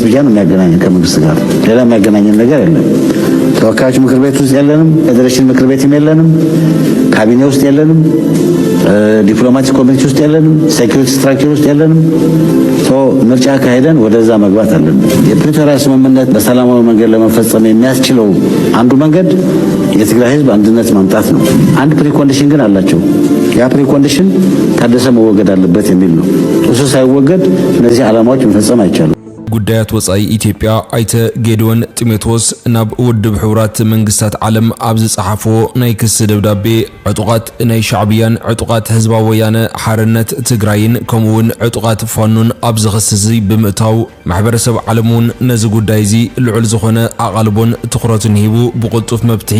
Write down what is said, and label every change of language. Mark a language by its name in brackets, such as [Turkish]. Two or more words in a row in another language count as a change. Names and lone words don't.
[Amharic] ብቻ ነው የሚያገናኘን ከመንግስት ጋር፣ ሌላ የሚያገናኘን ነገር የለም። ተወካዮች ምክር ቤት ውስጥ የለንም፣ ፌዴሬሽን ምክር ቤትም የለንም፣ ካቢኔ ውስጥ የለንም፣ [English] diplomatic community [Amharic] ውስጥ የለንም፣ [English] security structure [Amharic] ውስጥ የለንም። ምርጫ ካሄደን ወደዛ መግባት አለብን። የፕሪቶሪያ ስምምነት በሰላማዊ መንገድ ለመፈጸም የሚያስችለው አንዱ መንገድ የትግራይ ህዝብ አንድነት ማምጣት ነው። አንድ ፕሪኮንዲሽን ግን አላቸው። ያ ፕሪኮንዲሽን ታደሰ መወገድ አለበት የሚል ነው። እሱ ሳይወገድ እነዚህ ዓላማዎች መፈጸም አይቻሉም። [Tigrinya] ጉዳያት ወጻኢ ኢትዮጵያ አይተ ጌድዮን ጢሞቴዎስ ናብ ውድብ ሕብራት መንግስታት ዓለም ኣብ ዝጸሓፎ ናይ ክስ ደብዳቤ ዕጡቃት ናይ ሻዕብያን ዕጡቃት ህዝባዊ ወያነ ሓርነት ትግራይን ከምኡውን ዕጡቃት ፋኖን ኣብ ዝኽስስ ብምእታው ማሕበረሰብ ዓለሙን ነዚ ጉዳይ እዚ ልዑል ዝኾነ ኣቓልቦን ትኹረትን ሂቡ ብቕልጡፍ መብትሒ